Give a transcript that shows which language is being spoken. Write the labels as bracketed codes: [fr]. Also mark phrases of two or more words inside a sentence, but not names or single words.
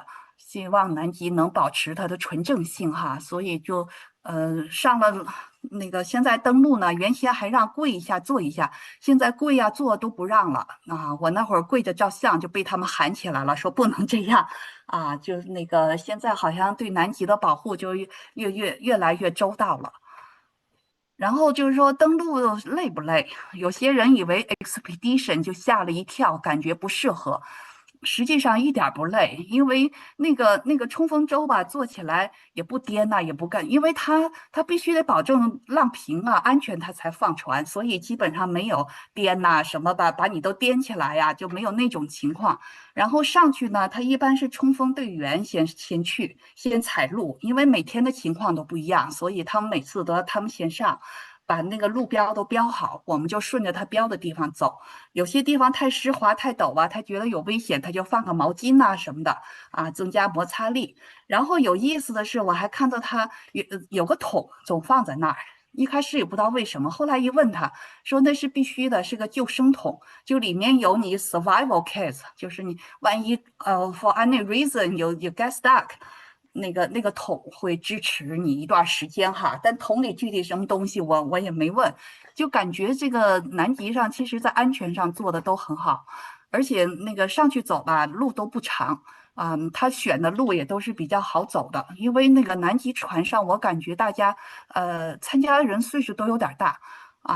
[zh] 希望南極能保持它的純正性哈，所以就上了那個現在登陸呢，原先還讓跪一下坐一下，現在跪坐都不讓了我那會兒跪着照相就被他們喊起來了，說不能這樣就那個現在好像對南極的保護就越來越周到了。然後就是說登陸累不累？有些人以為 expedition 就嚇了一跳，感覺不適合。實際上一點不累，因為那個衝鋒舟吧，做起來也不顛也不幹，因為它必須得保證浪平安全，它才放船，所以基本上沒有顛什麼把你都顛起來就沒有那種情況。然後上去呢，它一般是衝鋒隊員先去，先踩路，因為每天的情況都不一樣，所以他們每次都他們先上。把那個路標都標好，我們就順着它標的地方走。有些地方太濕滑太陡他覺得有危險，他就放個毛巾什麼的增加摩擦力。然後有意思的是，我還看到他有個桶總放在那兒，一開始也不知道為什麼，後來一問他說那是必須的，是個救生桶，就裡面有你 [en] survival kits， [zh] 就是你萬一 [en] for any reason you get stuck。 [zh] 那個桶會支持你一段時間哈，但桶裡具體什麼東西我也沒問，就感覺這個南極上其實在安全上做的都很好，而且那個上去走吧路都不長他選的路也都是比較好走的，因為那個南極船上，我感覺大家參加的人歲數都有點大啊。